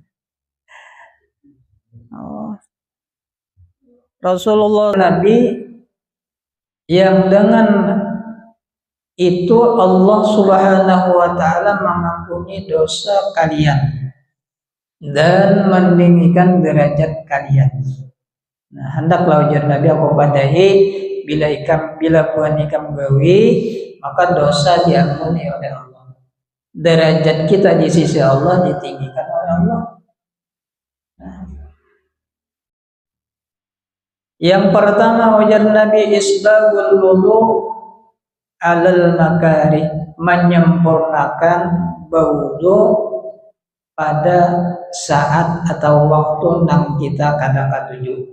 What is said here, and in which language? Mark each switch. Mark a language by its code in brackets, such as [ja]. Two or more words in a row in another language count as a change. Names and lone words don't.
[id] Rasulullah Nabi yang dengan itu Allah [ar] سبحانه وتعالى [id] mengampuni dosa kalian dan meninggikan derajat kalian. Nah, [bjn] hendaklah ujar Nabi aku padahi bila puan ikam gawi maka dosa diampuni oleh Allah. [id] Derajat kita di sisi Allah ditinggikan oleh Allah. [bjn] Yang pertama ujar Nabi [ar] إسباغ الوضوء على المكاره, [bjn] menyempurnakan berwudu pada saat atau waktu nang kita kada katuju.